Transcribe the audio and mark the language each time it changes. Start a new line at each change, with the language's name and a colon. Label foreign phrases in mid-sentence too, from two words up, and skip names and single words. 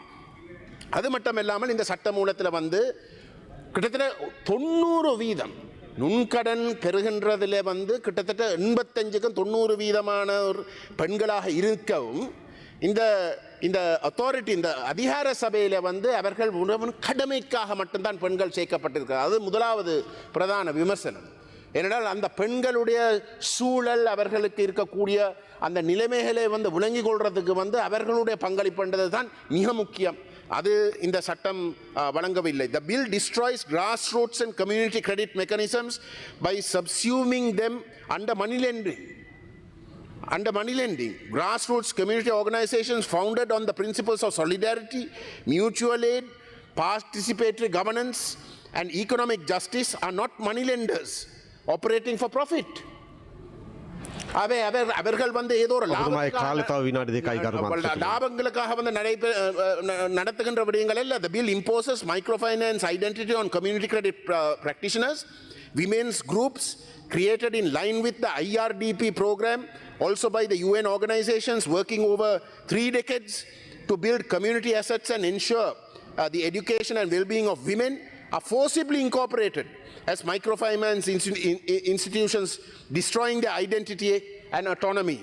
Tamil: அது மட்டும் இல்லாமல் இந்த சட்ட மூலத்தில் வந்து கிட்டத்தட்ட 90% நுண்கடன் பெறுகின்றதில் வந்து கிட்டத்தட்ட 85க்கும் 90% பெண்களாக இருக்கவும் இந்த அத்தாரிட்டி, இந்த அதிகார சபையில் வந்து அவர்கள் கடமைக்காக மட்டும்தான் பெண்கள் சேர்க்கப்பட்டிருக்கிறார். அது முதலாவது பிரதான விமர்சனம். ஏனென்றால் அந்த பெண்களுடைய சூழல், அவர்களுக்கு இருக்கக்கூடிய அந்த நிலைமைகளை வந்து விளங்கி கொள்றதுக்கு வந்து அவர்களுடைய பங்களிப்புன்றது தான் மிக முக்கியம். அது இந்த சட்டம் வழங்கவில்லை.
English: The bill destroys grassroots and community credit mechanisms by subsuming them under money lending. Under money lending, grassroots community organizations founded on the principles of solidarity, mutual aid, participatory governance and economic justice are not money lenders operating for profit.
Tamil: அவர்கள் வந்து ஏதோ ஒரு
Sinhala: ඔබතුමාගේ කාලය තව විනාඩි 2යි ගරු මන්ත්‍රීතුමා.
Tamil: லாபங்களுக்காக வந்து நடத்துகின்ற விடயங்கள் அல்ல.
English: The bill imposes microfinance identity on community credit practitioners, women's groups created in line with the IRDP program, also by the UN organizations working over 3 decades to build community assets and ensure the education and well-being of women, are forcibly incorporated as microfinance institutions, destroying their identity and autonomy.